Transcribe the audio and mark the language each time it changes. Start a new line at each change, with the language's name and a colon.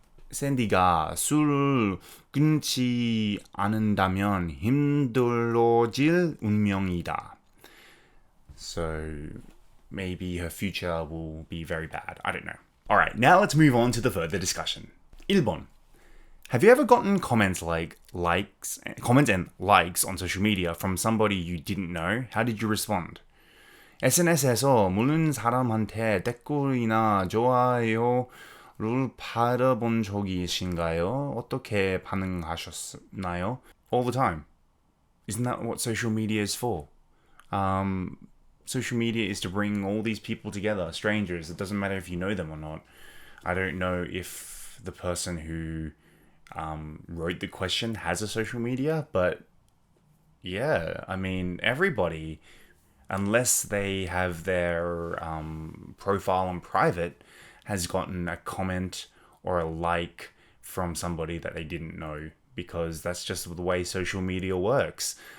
Korean: 샌디가 술을 끊지 않는다면 힘들어질 운명이다.
English: So maybe her future will be very bad. I don't know. Alright, now let's move on to the further discussion.
Korean: 1번.
English: Have you ever gotten comments and likes on social media from somebody you didn't know? How did you respond?
Korean: SNS에서 모르는 사람한테 댓글이나 좋아요를 받아본 적이신가요? 어떻게 반응하셨나요?
English: All the time. Isn't that what social media is for? Social media is to bring all these people together, strangers. It doesn't matter if you know them or not. I don't know if the person who wrote the question has a social media, but yeah, I mean, everybody, unless they have their profile on private, has gotten a comment or a like from somebody that they didn't know, because that's just the way social media works.